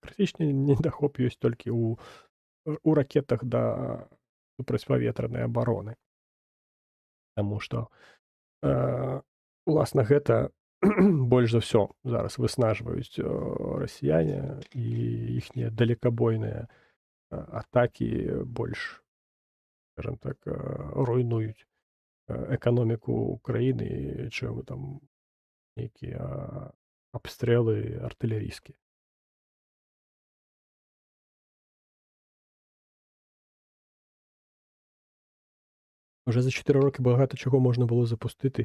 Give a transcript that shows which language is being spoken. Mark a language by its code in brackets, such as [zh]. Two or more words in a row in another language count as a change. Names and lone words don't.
[be] Крытычны недахоп ёсць толькі у ракетах да супрацьпаветранай абароны. Таму што, уласна, гэта больш за ўсё зараз выснажваюць расіяне і іхнія далекабойныя атакі больш скажем так, [uk] руйнують економіку країни, чим там які обстріли артилерійські. Вже за 4 роки багато чого можна було запустити.